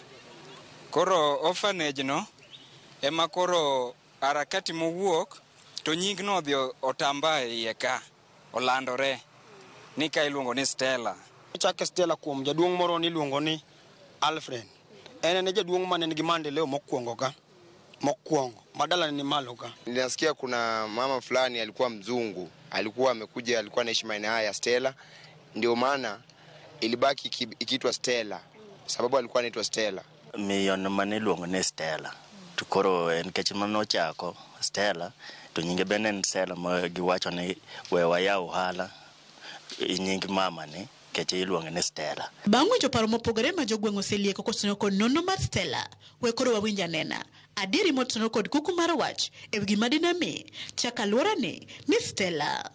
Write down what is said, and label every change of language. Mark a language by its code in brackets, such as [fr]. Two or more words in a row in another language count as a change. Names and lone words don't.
[luo] Koro orphanage no ema koro harakati mowuok to nying no dhi otamba e iye ka olandore ni ka iluongo ni Stella. Chake Stella kuom jaduong' moro ni luongo ni Alfred. En jaduong' mane nigi maendeleo mokwongo madala ni malo ka. [sw] Ninasikia kuna mama fulani alikuwa mzungu, alikuwa amekuja, alikuwa anaishi maeneo haya Stella, ndio maana ilibaki ikiitwa Stella sababu alikuwa anaitwa Stella. [luo] Miyon mane luongo ni Stella. Tukoro en kech mano chako Stella to nyinge benen Stella ma giwacho ni we waya ohala nying mama ni kech iluongo ni Stella. Bang' winjo paro mopogore ma jogweng' oselieko kosenyo kod nono mar Stella, we koro wawinja nena adieri motenore kod kuku mar wach e gima dine mi chaka luora ni Stella.